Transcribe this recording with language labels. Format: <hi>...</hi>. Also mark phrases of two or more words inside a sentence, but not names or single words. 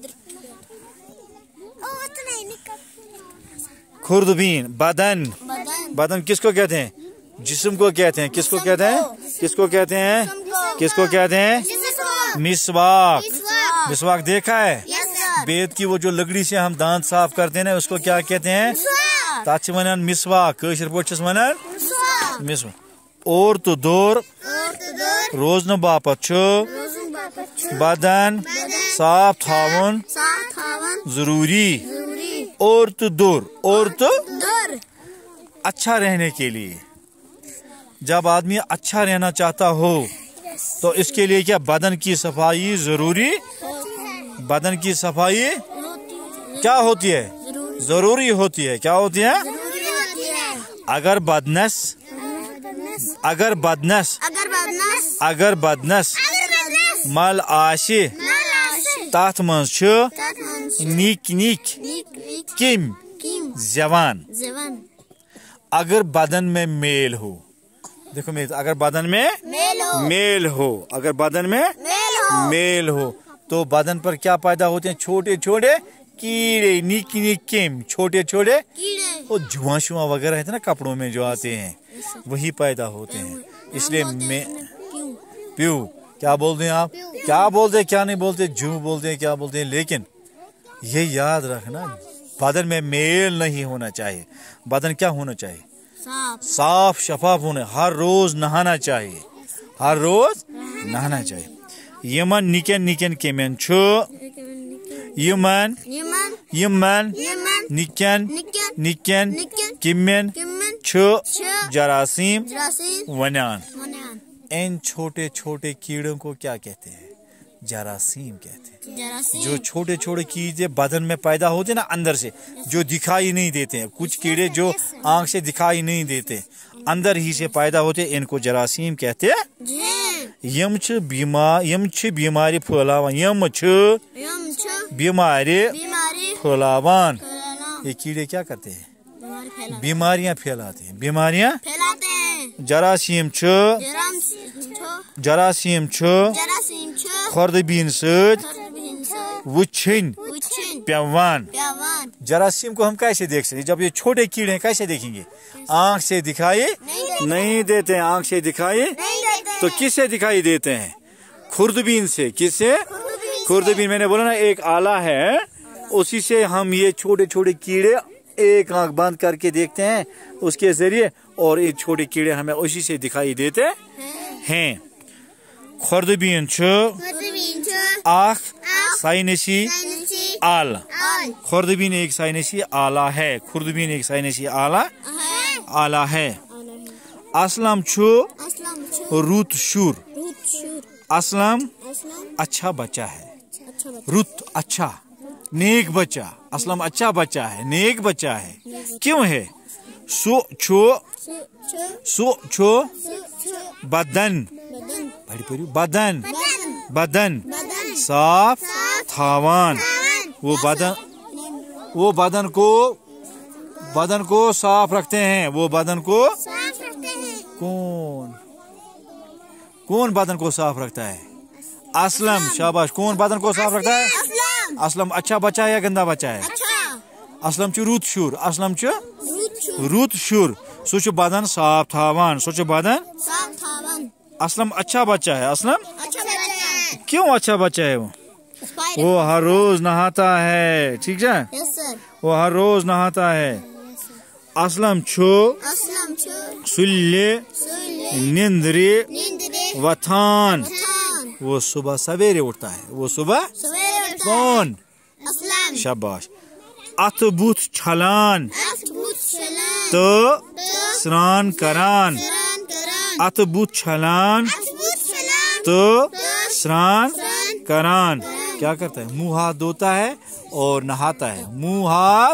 <hi>खुर्दबीन बदन, बदन किसको कहते हैं? जिस्म को कहते हैं। किसको कहते हैं? किसको कहते हैं? किसको कहते हैं? मिसवाक। मिसवाक देखा है? बेद की वो जो लकड़ी से हम दांत साफ करते हैं ना, उसको क्या कहते हैं?</hi> <ks>ताच वनान मिसवाक, कशर पोचस वनान मिसवाक। और तो दौर रोजन बापत बदन साफ थावन जरूरी।</ks> <hi>और तो दूर, और तो अच्छा रहने के लिए। जब आदमी अच्छा रहना चाहता हो तो इसके लिए क्या बदन की सफाई जरूरी। बदन की सफाई क्या होती है? जरूरी होती है। क्या होती है?</hi> <ks>अगर बदनस, अगर बदनस, अगर बदनस मल आशे तथ मज निक निक किम जवान।</ks> <hi>अगर बदन में मेल हो, देखो मैं, अगर बदन में मेल हो, अगर बदन में मेल हो तो बदन पर क्या पैदा होते हैं? छोटे छोटे कीड़े,</hi> <ks>निक निक किम,</ks> <hi>छोटे छोटे। वो जुआ शुआ वगैरह है ना कपड़ों में जो आते हैं, वही पैदा होते हैं। इसलिए मैं प्यू, क्या बोलते हैं आप? क्या बोलते हैं, क्या नहीं बोलते? जू बोलते हैं, क्या बोलते हैं? लेकिन ये याद रखना, बदन में मेल नहीं होना चाहिए। बदन क्या होना चाहिए? साफ शफाफ होना। हर रोज नहाना चाहिए, हर रोज नहाना चाहिए।</hi> <ks>यमन निकन निकन केमन छो, यमन यमन निकन निकन किमन छो जरासीम वनान।</ks> <hi>इन छोटे छोटे कीड़ों को क्या कहते हैं? जरासीम कहते हैं। जो छोटे छोटे कीड़े बदन में पैदा होते हैं ना, अंदर से, जो दिखाई नहीं देते हैं। कुछ कीड़े जो आंख से दिखाई नहीं देते, अंदर ही से पैदा होते, इनको जरासीम कहते हैं।</hi> <ks>यम छ बीमारी फैलावान, यम छ बीमारी फैलावान।</ks> <hi>ये कीड़े क्या करते हैं? बीमारियां फैलाते हैं, बीमारियां।</hi> <ks>जरासीम छ, जरासीम छ खुर्दबीन सद वुछन पेवान।</ks> <hi>जरासीम को हम कैसे देख सकते? जब ये छोटे कीड़े हैं कैसे देखेंगे? आंख से दिखाई नहीं देते हैं। आंख से दिखाई तो किससे दिखाई देते हैं? खुर्दबीन से। किससे? खुर्दबीन, मैंने बोला ना एक आला है, उसी से हम ये छोटे छोटे कीड़े एक आंख बंद करके देखते हैं उसके जरिए, और ये छोटे कीड़े हमें उसी से दिखाई देते हैं।</hi> <ks>खुर्दबीन छ आख साइनसी आला।</ks> <hi>खुर्दबीन एक साइनसी आला है। खुर्दबीन एक साइनसी आला आला है।</hi> <ks>असलम छु रुत शुर।</ks> <hi>असलम अच्छा बच्चा है। रुत अच्छा, नेक बच्चा। असलम अच्छा बच्चा है, नेक बच्चा है। क्यों है?</hi> <ks>सो छो बदन, बदन बदन साफ थावान।</ks> <hi>वो बदन को साफ रखते हैं। वो बदन को कौन बदन को साफ रखता है? असलम, शाबाश। कौन बदन को साफ रखता है? असलम अच्छा बच्चा है या गंदा बच्चा है?</hi> <ks>असलम च रुत शुर, असलम च रुत शुर। सोच बदन साफ थावान, सोच बदन।</ks> <hi>असलम अच्छा बच्चा है। असलम क्यों अच्छा बच्चा है? वो हर रोज नहाता है, ठीक है? वो हर रोज नहाता है।</hi> <ks>असलम छो सुल्ले निंद्रे वथान।</ks> <hi>वो सुबह सवेरे उठता है। वो सुबह कौन? शाबाश।</hi> <ks>अतबुत छलान तो स्नान करान। अतबुत छलान तो स्नान करान।</ks> <hi>क्या करता है? मुंह हाथ धोता है اور نہاتا ہے. منہ ہاتھ</hi>